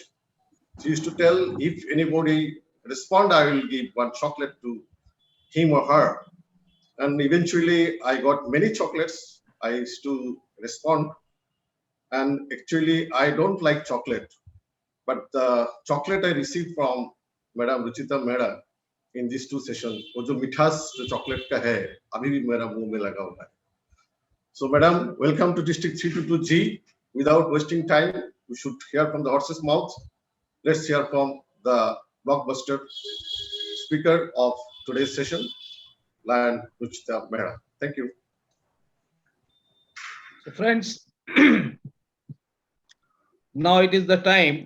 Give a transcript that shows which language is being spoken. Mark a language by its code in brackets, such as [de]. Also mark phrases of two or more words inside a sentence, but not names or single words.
[en] She used to tell, if anybody respond, I will give 1 chocolate to him or her. And eventually I got many chocolates. I used to respond. And actually I don't like chocolate, but the chocolate I received from Madam Ruchita Mehra in these 2 sessions, [hi] वो जो मिठास जो chocolate का है, अभी भी मेरा मुँह में लगा हुआ है. [en] So Madam, welcome to District 322G. Without wasting time, we should hear from the horse's mouth. Let's hear from the blockbuster speaker of today's session, Lion Ruchita Mehra. Thank you. So friends, now it is the time.